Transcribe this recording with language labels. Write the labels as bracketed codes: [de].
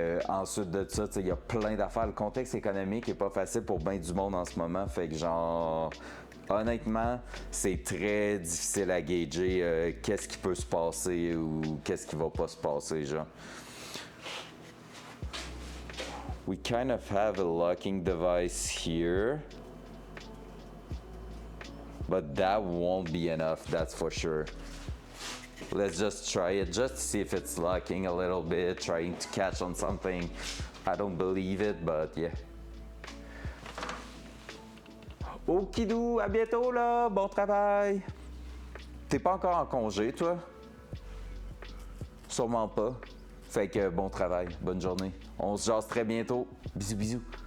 [fr] Ensuite de ça, tu sais, il y a plein d'affaires. Le contexte économique est pas facile pour bien du monde en ce moment. Fait que, genre, honnêtement, c'est très difficile à gager qu'est-ce qui peut se passer ou qu'est-ce qui va pas se passer, genre. [en] We kind of have a locking device here, but that won't be enough, that's for sure. Let's just try it, just to see if it's locking a little bit, trying to catch on something. I don't believe it, but yeah. [fr] Okidou, à bientôt là, bon travail! T'es pas encore en congé, toi? Sûrement pas. Fait que bon travail, bonne journée. On se jase très bientôt. Bisous, bisous.